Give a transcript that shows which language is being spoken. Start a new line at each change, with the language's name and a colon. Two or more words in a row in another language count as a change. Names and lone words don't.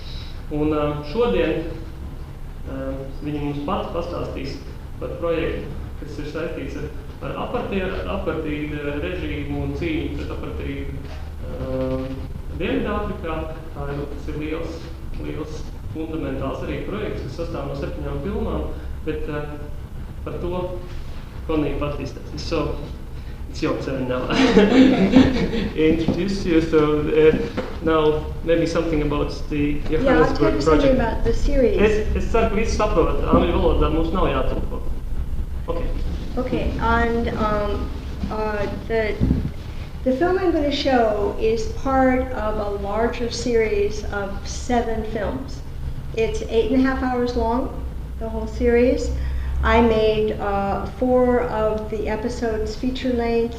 Latvian: Un šodien viņi mums pati pastāstīs par projektu, kas ir saistīts ar apartīdu režīmu un cīņu pret apartīdu Dienvidāfrikā. Tas ir liels fundamentāls arī projekts, kas sastāv no 7 filmām, bet par to Connie pat izstāstīs.
English: So, it's your turn now. Introduce you. So now maybe something about the Johannesburg project. I'll tell you something about the series.
Latvian: Es ceru, ka visi saprot, angļu valodā mums nav jātulko.
English: Okay, and the film I'm going to show is part of a larger series of 7 films. It's 8.5 hours long, the whole series. I made 4 of the episodes feature length.